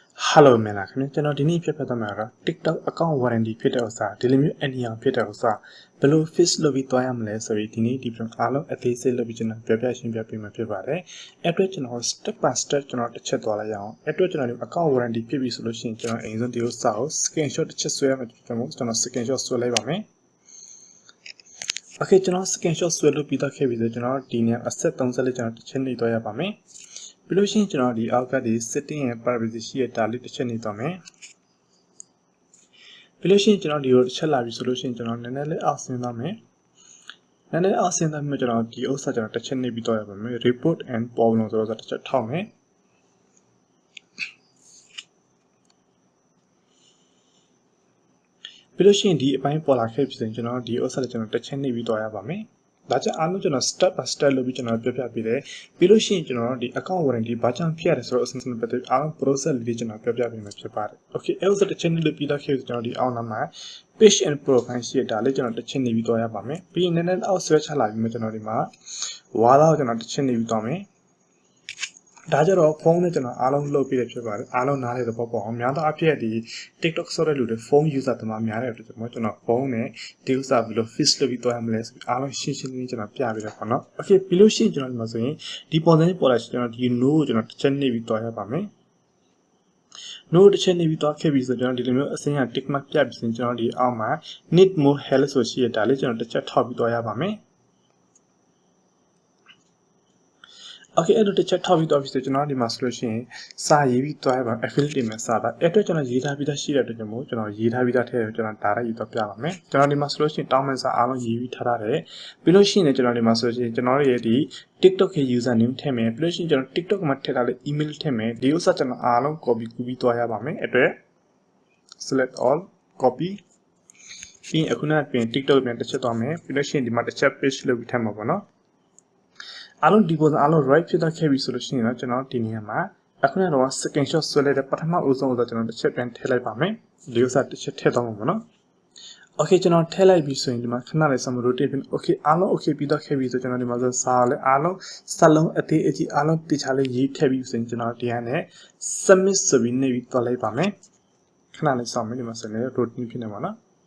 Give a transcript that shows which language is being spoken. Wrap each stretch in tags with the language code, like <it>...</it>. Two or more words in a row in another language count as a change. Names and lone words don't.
<my>Hello မင်္ဂလာခင်ဗျကျွန်တော်ဒီနေ့ပြပြသွားမှာက TikTok</my> <en>account warranty</en> <my>ဖြစ်တဲ့ဥစ္စာဒီလိုမျိုးအနည်းအောင်ဖြစ်တဲ့ဥစ္စာဘယ်လို fix လုပ်ပြီးသွားရမလဲဆိုပြီးဒီနေ့ဒီပြန်အားလုံးအသေးစိတ်လုပ်ပြီးကျွန်တော်ပြရှင်းပြပေးမှာဖြစ်ပါတယ်အဲ့အတွက်ကျွန်တော်</my> <en>step by step</en> <my>ကျွန်တော်တစ်ချက်သွားလိုက်ရအောင်အဲ့အတွက်ကျွန်တော်ဒီ</my> <en>account warranty</en> <my>ဖြစ်ပြီဆိုလို့ရှိရင်ကျွန်တော်အရင်ဆုံးဒီဥစ္စာကို screenshot တစ်ချက်ဆွဲရမှာကျွန်တော် screenshot ဆွဲလိုက်ပါမယ် Okay ကျွန်တော် screenshot ဆွဲလို့ပြီးတော့ခဲ့ပြီဆိုကျွန်တော်ဒီနေ့အဆက်30လေးကျွန်တော်တစ်ချက်နေသွားရပါမယ်ပြီးလို့ရှိရင်ကျွန်တော်ဒီအောက်ကဒီ setting ရဲ့ privacy ရှိတဲ့ဒါလေးတစ်ချက်နေသွားမယ် ပြီးလို့ရှိရင်ကျွန်တော်ဒီကိုတစ်ချက်လာပြီဆိုလို့ရှိရင်ကျွန်တော်နည်းနည်းလေးအောက်ဆင်းသွားမယ်နည်းနည်းအောက်ဆင်းသွားမှကျွန်တော်ဒီဥစ္စာကျွန်တော်တစ်ချက်နေပြီးတော့ရပါမယ်</my> <en>report and problem</en> <my>ဆိုတော့တစ်ချက်ထောက်မယ်ပြီးလို့ရှိရင်ဒီအပိုင်းပေါ်လာခဲ့ပြီဆိုရင်ကျွန်တော်ဒီဥစ္စာကျွန်တော်တစ်ချက်နေပြီးတော့ရပါမယ်ဒါ ကြောင့်အားလုံးကျွန်တော်</my> <en>step by step</en> <my>လုပ်ပြီးကျွန်တော်ပြပြပေးတယ်ပြီးလို့ရှိရင်ကျွန်တော်ဒီ</my> <en>account warranty</en> <my>ဘာကြောင့်ဖြစ်ရတယ်ဆိုတော့အစဉ်ပတ်သက်အားလုံး process လေးကျွန်တော်ပြပြပေးမှာဖြစ်ပါတယ် okay အဲ့ဒါတစ်ချက်နေလို့ပြီးတော့ခဲ့ကျွန်တော်ဒီ အောက်နားမှာ</my> <en>page and profile</en> <my>ရှိတာလေးကျွန်တော်တစ်ချက်နေပြီးတော့ရပါမယ်ပြီးရင်နည်းနည်းအောက်ဆွဲချလာပြီးမှကျွန်တော်ဒီမှာဝါးတော့ကျွန်တော်တစ်ချက်နေပြီးတော့မယ်ဒါကြတော့ ဖုန်းနဲ့ကျွန်တော်အားလုံးလုပ်ပြီးရဖြစ်ပါတယ်အားလုံးနားလေသဘောပေါက်အောင်များသောအားဖြင့်ဒီ TikTok ဆိုတဲ့လူတွေဖုန်း user တမများတဲ့အတွက်ကျွန်တော်ဖုန်းနဲ့ဒီ user ဘယ်လို fix လုပ်ပြီးသွားရမလဲဆိုပြီးအားလုံးရှင်းရှင်းလင်းလင်းကျွန်တော်ပြပေးတယ်ပေါ့နော် okay ပြီးလို့ရှိရင်ကျွန်တော်ဒီမှာဆိုရင်ဒီပုံစံပေါ်လာကျွန်တော်ဒီ no ကိုကျွန်တော်တစ်ချက်နေပြီးသွားရပါမယ် no တစ်ချက်နေပြီးသွားခဲ့ပြီဆိုကျွန်တော်ဒီလိုမျိုးအစင်းရ</my> <en>tick mark</en> <my>ပြပြီးဆိုကျွန်တော်ဒီအောက်မှာ</my> <en>need more help</en> <my>ဆိုရှိရတာလေးကျွန်တော်တစ်ချက်ထောက်ပြီးသွားရပါမယ် Okay အဲ့လိုတစ်ချက်ထောက်ပြီးတော့ပြီဆိုကျွန်တော်ဒီမှာဆိုလို့ရှိရင်စာရေးပြီးသွားရပါ affiliate မှာစာတာအဲ့အတွက်ကျွန်တော်ရေးထားပြီးသားရှိတဲ့အတွက်ကြောင့်မို့ကျွန်တော်ရေးထားပြီးသားထဲကျွန်တော် direct ရေးတော့ပြပါမယ်ကျွန်တော်ဒီမှာဆိုလို့ရှိရင်တောင်းမဲ့စာအားလုံးရေးပြီးထားရတယ်ပြီး လို့ရှိရင်ကျွန်တော်ဒီမှာဆိုလို့ရှိရင်ကျွန်တော်ရဲ့ဒီ TikTok ရဲ့</my> <en>user name</en> <my>ထည့်မယ်ပြီးလို့ရှိရင်ကျွန်တော် TikTok မှာထည့်ထားတဲ့ email ထည့်မယ်ဒီဥစ္စာကျွန်တော်အားလုံး copy ကူးပြီးသွားရပါမယ်အဲ့အတွက်</my> <en>select all</en> <my>copy ပြီးအခုနကပြင် TikTok ပြန်တစ်ချက်သွားမယ်ပြီးလို့ရှိရင်ဒီမှာတစ်ချက် page လုပ်ပြီးထည့်မှာပေါ့နော်အားလုံးဒီပုံစံအားလုံး right ဖြစ်သွားခဲ့ပြီဆို လို့ရှိရင်တော့ကျွန်တော်ဒီနေရာမှာအခုနကတော့ screenshot ဆွဲလိုက်တဲ့ပထမဦးဆုံးဆိုတော့ကျွန်တော်တစ်ချက်ပြန်ထည့်လိုက်ပါမယ်ဒီဥစ္စာတစ်ချက်ထည့်သွားမှာပေါ့နော် okay ကျွန်တော်ထည့်လိုက်ပြီဆိုရင်ဒီမှာခဏလေး rotate ဖြစ် okay အားလုံး okay ပြီးတော့ခဲ့ပြီဆိုကျွန်တော်ဒီမှာဆိုစာလည်းအားလုံးစလုံးအသေးအကြီးအားလုံးတခြားလေးရေးထည့်ပြီဆိုရင်ကျွန်တော်ဒီဟာနဲ့ submit ဆိုပြီးနေပြီးသွားလိုက်ပါမယ်ခဏလေးစောင့်မယ်ဒီမှာဆိုရင် rotate ဖြစ်နေပါနော်</my>